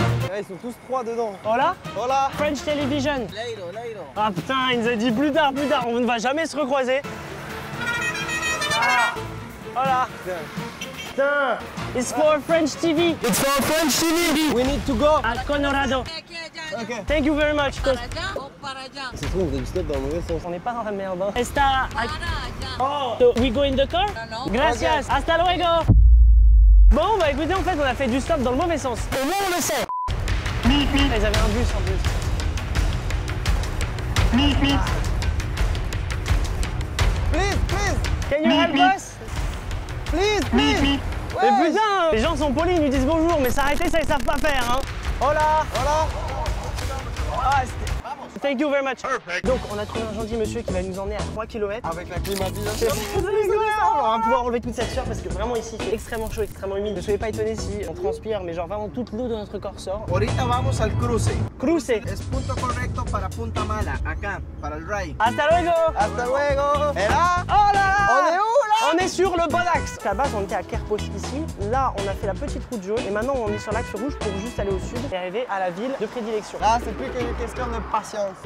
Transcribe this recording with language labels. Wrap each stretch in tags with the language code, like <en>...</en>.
<fr>Là, ils sont tous trois dedans. Oh là, Voilà.</fr> <en>French television. Leiro, Leiro.</en> <fr>Ah putain, il nous a dit plus tard, on ne va jamais se recroiser. Ah, voilà. Putain,</fr> <en>it's for French TV. It's for French TV. We need to go.</en> <fr>À Colorado.</fr> <en>Ok. Thank you very much.</en> <es>¿Para allá o para allá?</es> <fr>C'est trop, on faisait du stop dans le mauvais sens. On n'est pas dans la merde. Hein.</fr> <es>Está. Para allá.</es> <en>Oh, so we go in the car?</en> <es>No, no. Gracias. Hasta luego.</es> <fr>Bon, bah écoutez, en fait, on a fait du stop dans le mauvais sens. Au moins, on le sait. Ils avaient un bus en plus.</fr> <en>Please, please, Can you help us? please, please.</en> <fr>Mais putain, les gens sont polis, ils nous disent bonjour, mais s'arrêter, ça ils savent pas faire, hein.</fr> <es>Hola.</es> <fr>Voilà.</fr> <en>Ah, thank you very much.</en> <fr>Donc, on a trouvé un gentil monsieur qui va nous emmener à 3 km. Avec la climatisation. On va pouvoir enlever toute cette sueur parce que vraiment ici c'est extrêmement chaud, extrêmement humide. Ne soyez pas étonnés si on transpire, mais genre vraiment toute l'eau de notre corps sort.</fr> <es>Ahorita vamos al cruce. Cruce. Es punto correcto para Punta Mala, acá, para el ride. Hasta luego. Hasta luego.</es> <fr>Et là, Oh là là. on est où là? On est sur le bon axe. À la base, on était à Kerpos ici. Là, on a fait la petite route jaune. Et maintenant, on est sur l'axe rouge pour juste aller au sud et arriver à la ville de prédilection. Là, c'est plus qu'une question de patience.</fr>